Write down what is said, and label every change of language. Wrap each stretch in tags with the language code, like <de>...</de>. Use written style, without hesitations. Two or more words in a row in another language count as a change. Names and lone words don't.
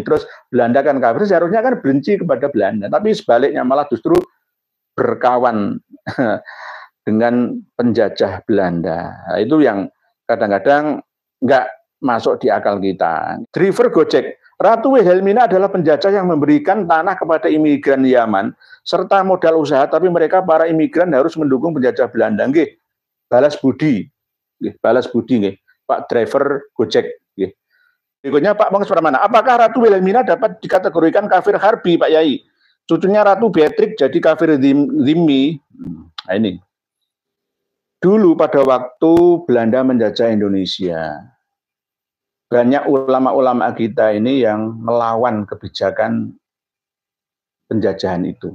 <id>Terus Belanda kan kafir, seharusnya kan benci kepada Belanda. Tapi sebaliknya malah justru berkawan dengan penjajah Belanda. Nah, itu yang kadang-kadang nggak masuk di akal kita. Driver Gojek, Ratu Wilhelmina adalah penjajah yang memberikan tanah kepada imigran Yaman serta modal usaha, tapi mereka para imigran harus mendukung penjajah Belanda. Nggih, balas budi. Nggih, balas budi nggih. Pak driver Gojek nggih. Berikutnya Pak Bang Pramana, apakah Ratu Wilhelmina dapat dikategorikan kafir harbi, Pak Yai? Cucunya Ratu Beatrix jadi kafir zimmi. Nah ini. Dulu pada waktu Belanda menjajah Indonesia, banyak ulama-ulama kita ini yang melawan kebijakan penjajahan itu.</id>